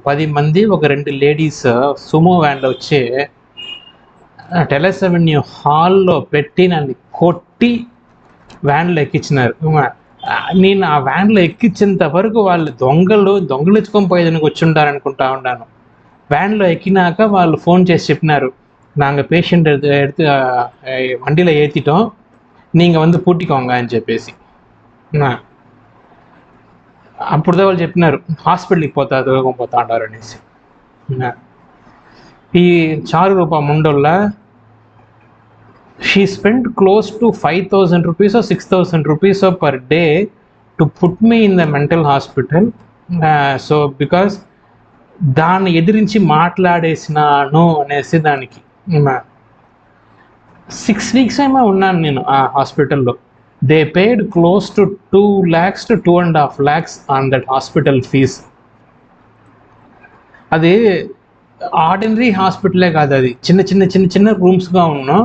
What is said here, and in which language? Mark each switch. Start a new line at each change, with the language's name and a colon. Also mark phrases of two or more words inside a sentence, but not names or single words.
Telugu: 10 మంది, ఒక 2 లేడీస్ సూమో వ్యాన్లో వచ్చి టెలెస్ అవెన్యూ హాల్లో పెట్టి నన్ను కొట్టి వ్యాన్లో ఎక్కించినారు. నేను ఆ వ్యాన్లో ఎక్కించేంత వరకు వాళ్ళు దొంగలించుకొని పోయేదానికి వచ్చి ఉంటారు అనుకుంటా ఉన్నాను. వ్యాన్లో ఎక్కినాక వాళ్ళు ఫోన్ చేసి చెప్పినారు,
Tamil: நாங்கள் பேஷண்ட் எடுத்து வண்டியில் ஏற்றிட்டோம், நீங்கள் வந்து பூட்டிக்கோங்க
Telugu: అని చెప్పేసి. అప్పుడుదా వాళ్ళు చెప్పినారు హాస్పిటల్కి పోతా అంటారు అనేసి. ఈ చారు రూప ముండోళ్ళ
English: she spent close to 5,000 rupees or 6,000 rupees per day to put me in the mental hospital. So because
Telugu: దాన్ని ఎదిరించి మాట్లాడేసినాను అనేసి దానికి 6 weeks ఏమో ఉన్నాను నేను ఆ హాస్పిటల్లో.
English: they paid close to 2 lakhs to 2.5 lakhs on that hospital fees.
Telugu: అది ఆర్డినరీ హాస్పిటలే కాదు, అది చిన్న చిన్న చిన్న చిన్న రూమ్స్గా ఉన్నాం.